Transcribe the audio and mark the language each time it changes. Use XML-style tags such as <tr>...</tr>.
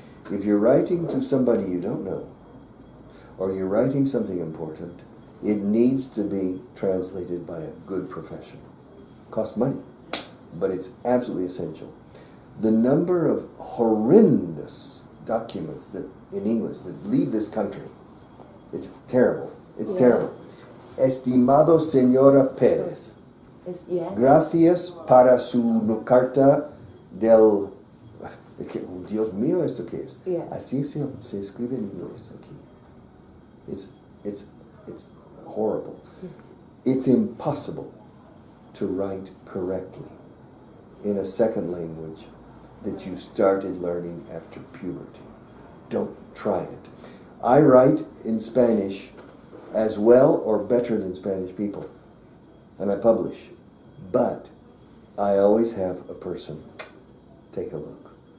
<en>If you're writing to somebody you don't know, or you're writing something important, it needs to be translated by a good professional. Costs money, but it's absolutely essential. The number of horrendous documents that in English that leave this country, it's terrible. It's terrible.</en> <es>Estimado señora Pérez, gracias para su carta del... Dios mío, ¿esto qué es? Así se escribe en inglés aquí.</es> <en>It's horrible. It's impossible to write correctly in a second language that you started learning after puberty. Don't try it. I write in Spanish as well or better than Spanish people, and I publish, but I always have a person take a look.</en>